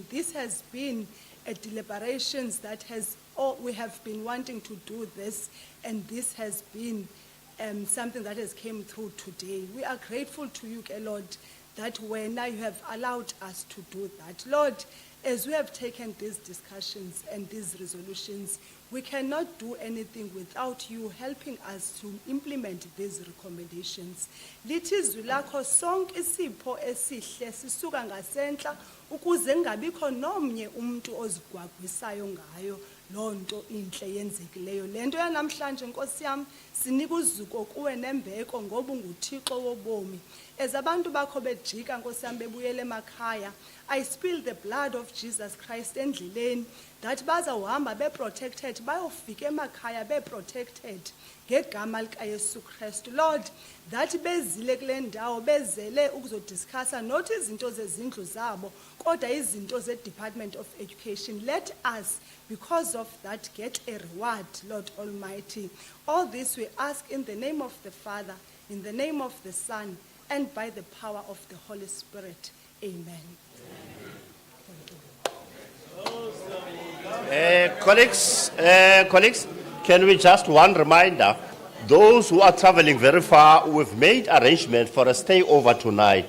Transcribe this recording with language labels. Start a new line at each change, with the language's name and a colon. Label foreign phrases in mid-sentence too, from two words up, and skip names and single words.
English: This has been a deliberations that we have been wanting to do this, and this has been something that has came through today. We are grateful to you, Lord, that now you have allowed us to do that. Lord, as we have taken these discussions and these resolutions, we cannot do anything without you helping us to implement these recommendations.
Xhosa: Lithi izwi lakho sonke isipho esihle sisuka ngasentla ukuze ngabikho nomnye umuntu ozigwagwisayo ngayo lonto inhle yenzekileyo. Lento yanamhlanje Nkosi yami sinika uzuko kuwe nembeko ngoba unguThixo wobomi. As abantu bakho bejika Nkosi yami bebuyele emakhaya,
English: I spill the blood of Jesus Christ endleleni that bazawuhamba be protected,
Xhosa: bayofika emakhaya
English: be protected
Xhosa: ngegama lika Yesu Kristu. Lord, that bezile kule ndawo bezele ukuzodiscussa not izinto zezindlu zabo kodwa izinto ze Department of Education.
English: Let us, because of that, get a reward, Lord Almighty. All this we ask in the name of the Father, in the name of the Son, and by the power of the Holy Spirit. Amen. Colleagues, can we just one reminder, those who are traveling very far, we've made arrangement for a stay over tonight.